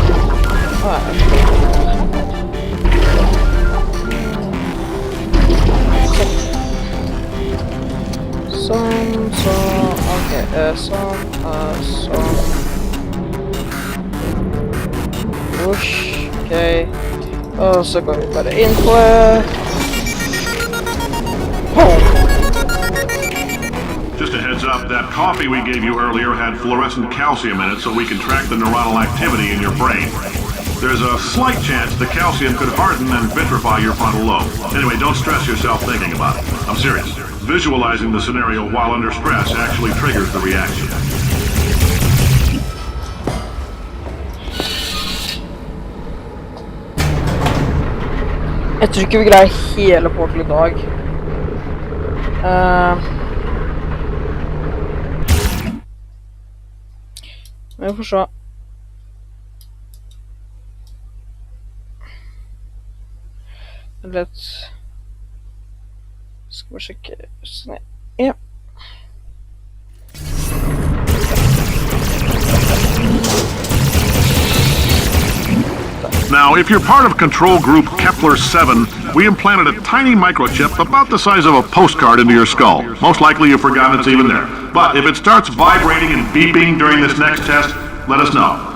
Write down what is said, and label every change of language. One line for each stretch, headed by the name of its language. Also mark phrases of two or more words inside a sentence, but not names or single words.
Norwegian: Sånn, så, ok, sånn. Ok, og så går vi bare inn på
English: Just a heads up, that coffee we gave you earlier had fluorescent calcium in it so we can track the neuronal activity in your brain. There's a slight chance the calcium could harden and vitrify your frontal lobe. Anyway, don't stress yourself thinking about it. I'm serious. Visualizing the scenario while under stress actually triggers the reaction.
Norwegian: Jeg tror ikke vi greier hele Portal i dag. Vi får se.
English: Let's...
Norwegian: Skal vi sjekke... Sånn, ja.
English: Now, if you're part of control group Kepler 7, we implanted a tiny microchip about the size of a postcard into your skull. Most likely you've forgotten it's even there. But if it starts vibrating and beeping during this next test, let us know.